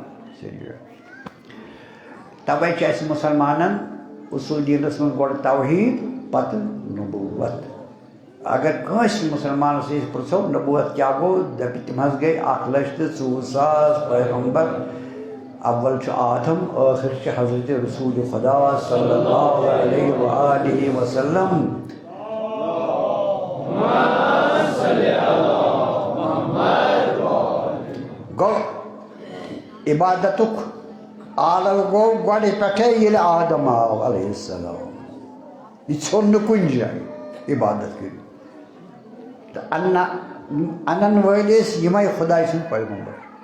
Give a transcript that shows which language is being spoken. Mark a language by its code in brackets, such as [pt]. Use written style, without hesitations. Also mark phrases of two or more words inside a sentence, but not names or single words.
[ks] تَوَے چھِ اَسہِ مُسلمانن اصوٗل دیٖنس منٛز گۄڈٕ توحیٖد پتہٕ نبوت اگر کٲنٛسہِ مُسلمانس أسۍ پرٛژھو نبوت کیٛاہ گوٚو دپہِ تِم حظ گٔے 1,24,000 پیغمبر اول چھُ آدم ٲخر چھِ حضرت رسول خدا [ar] صلی اللہ علیہ وآلہ وسلم [ks] گوٚو عبادتُک عالم گوٚو گۄڈٕ پٮ۪ٹھے ییٚلہِ آدم آو [ar] علیہ السلام [ks] یہِ ژھوٚن نہٕ کُنہِ جایہِ عبادت کٔرِتھ تہٕ انن وٲلۍ ٲسۍ یِمے خۄداے سٕنٛدۍ پیغمبر